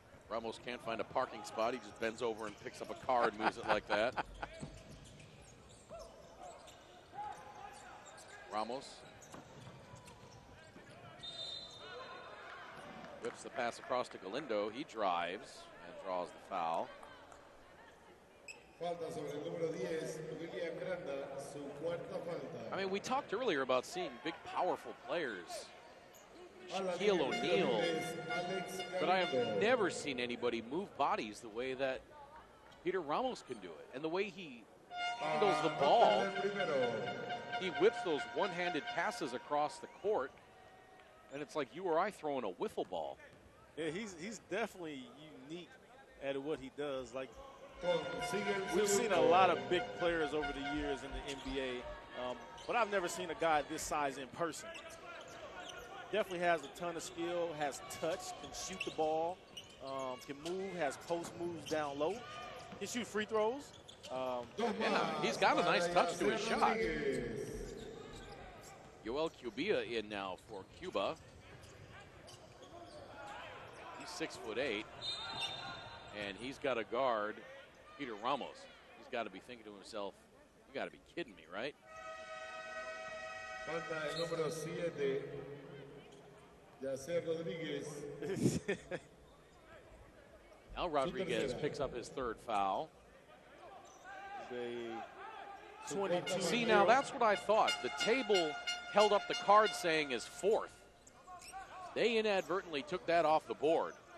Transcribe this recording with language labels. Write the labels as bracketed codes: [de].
[en] Ramos can't find a parking spot. He just bends over and picks up a car and moves it like that. Ramos whips the pass across to Galindo. He drives and draws the foul. [es] Falta sobre el número 10, William Granda, su cuarta falta. [en] I mean, we talked earlier about seeing big, powerful players. Shaquille O'Neal. But I have never seen anybody move bodies the way that Peter Ramos can do it. And the way he handles the ball. He whips those one-handed passes across the court, and it's like you or I throwing a wiffle ball. Yeah, he's definitely unique at what he does. Like, we've seen a lot of big players over the years in the NBA, but I've never seen a guy this size in person. Definitely has a ton of skill, has touch, can shoot the ball, can move, has post moves down low, can shoot free throws. Yeah, he's got a nice touch to his shot. Joel Cubilla in now for Cuba. He's 6'8", and he's got to guard Peter Ramos. He's got to be thinking to himself, you got to be kidding me, right? [es] Falta el número 7, Yacer Rodríguez. [en] Now Rodriguez picks up his third foul. [es] A 22. [en] See, now that's what I thought. The table held up the card saying is fourth. They inadvertently took that off the board.